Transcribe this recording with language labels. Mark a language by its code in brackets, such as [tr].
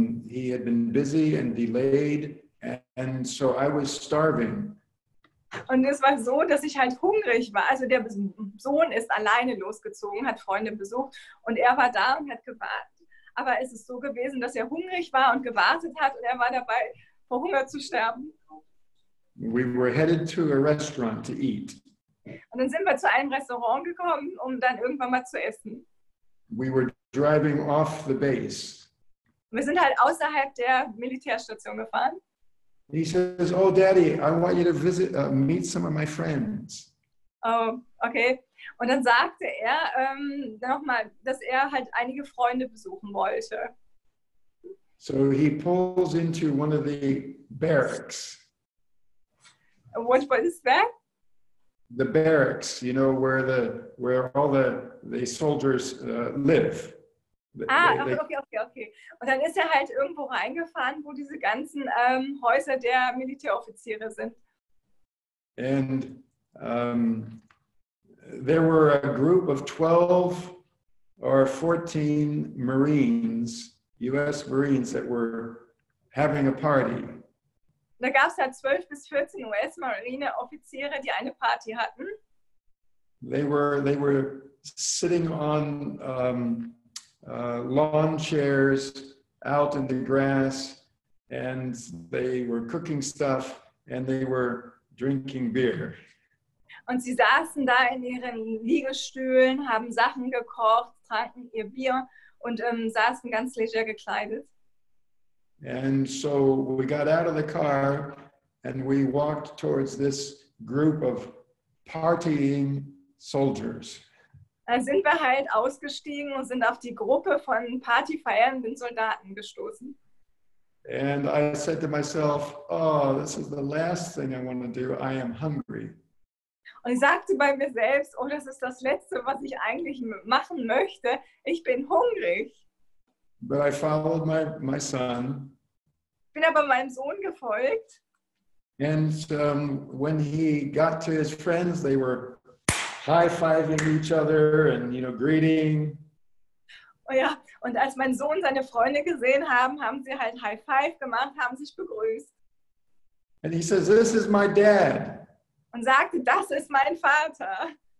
[en] He had been busy and delayed, and so I was starving. [de] Und es war so, dass ich halt hungrig war. Also der Sohn ist alleine losgezogen, hat Freunde besucht und er war da und hat gewartet. Aber es ist so gewesen, dass er hungrig war und gewartet hat und er war dabei, vor Hunger zu sterben. [en] We were headed to a restaurant to eat. [de] Und dann sind wir zu einem Restaurant gekommen, um dann irgendwann mal zu essen. [en] We were driving off the base. [de] Wir sind halt außerhalb der Militärstation gefahren. [en] He says, "Oh, Daddy, I want you to meet some of my friends." Oh, okay. [de] Und dann sagte er nochmal, dass er halt einige Freunde besuchen wollte. [en] So he pulls into one of the barracks. What is that? The barracks, you know, where all the soldiers live. Okay. [de] Und dann ist er halt irgendwo reingefahren, wo diese ganzen Häuser der Militäroffiziere sind. [en] And there were a group of 12 or 14 Marines, US Marines, that were having a party. [de] Da gab es halt 12 bis 14 US-Marine-Offiziere, die eine Party hatten. [en] They were sitting on lawn chairs out in the grass, and they were cooking stuff, and they were drinking beer. [de] Und sie saßen da in ihren Liegestühlen, haben Sachen gekocht, tranken ihr Bier und saßen ganz leger gekleidet. [en] And so we got out of the car and we walked towards this group of partying soldiers. [de] Dann sind wir halt ausgestiegen und sind auf die Gruppe von partyfeiernden Soldaten gestoßen. [en] And I said to myself, oh, this is the last thing I want to do. I am hungry. [de] Und ich sagte bei mir selbst, oh, das ist das Letzte, was ich eigentlich machen möchte. Ich bin hungrig. [en] But I followed my son. [de] Ich bin aber meinem Sohn gefolgt. [en] And when he got to his friends, they were high-fiving each other and, greeting. [de] Oh ja, und als mein Sohn seine Freunde gesehen haben, haben sie halt High Five gemacht, haben sich begrüßt. [en] And he says, this is my dad. [de] Und sagte, das ist mein Vater.